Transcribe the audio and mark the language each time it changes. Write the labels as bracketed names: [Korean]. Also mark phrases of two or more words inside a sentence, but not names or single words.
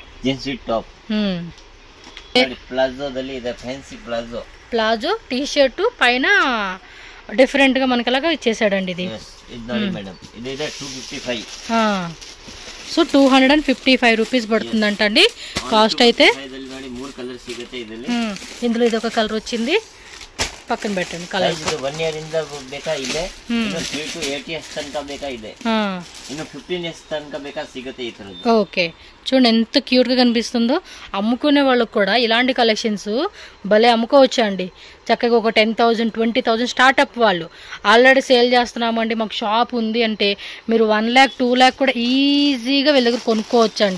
[English] jeans with top. [Telugu] ప్లాజోದಲ್ಲಿ ಇದೆ ఫ్యాన్సీ ప్లాజో. [English] palazzo T shirt [Telugu] పైన డిఫరెంట్ గా మనకి అలాగా ఇచ్చేసాడండి ఇది. [Kannada] ఇది ನೋಡಿ మేడం ఇది ಇದೆ 255. [Telugu] సో 255 రూపీస్ పడుతుందంట అండి కాస్ట్ అయితే. [Kannada] ನೋಡಿ 3 కలర్ ಸಿಗುತ್ತೆ ಇದರಲ್ಲಿ. [Telugu] ఇందులో ఇది ఒక కలర్ వచ్చింది. పక్కన పెట్టండి కలర్. [Kannada] ಇದು 1 year ಇಂದ ಬೇಕಾ ಇದೆ. ಇದು [English] 3 to 8 years [Kannada] ತನಕ ಬೇಕಾ ಇದೆ. ಇನ್ನು 15 years ತನಕ ಬೇಕಾದ್ರೆ ಸಿಗುತ್ತೆ ಈ ತರದ್ದು. [Telugu] ఓకే చూడండి ఎంత క్యూట్గా కనిపిస్తుందో. అమ్ముకునే వాళ్ళకి కూడా ఇలాంటి కలెక్షన్స్ భలే అమ్ముకోవచ్చు అండి. చక్కగా ఒక 10,000 20,000 స్టార్ట్అప్ వాళ్ళు ఆల్రెడీ సేల్ చేస్తున్నామండి, మాకు షాప్ ఉంది అంటే మీరు 1 lakh 2 lakh కూడా ఈజీగా వీళ్ళ దగ్గర కొనుక్కోవచ్చు అండి.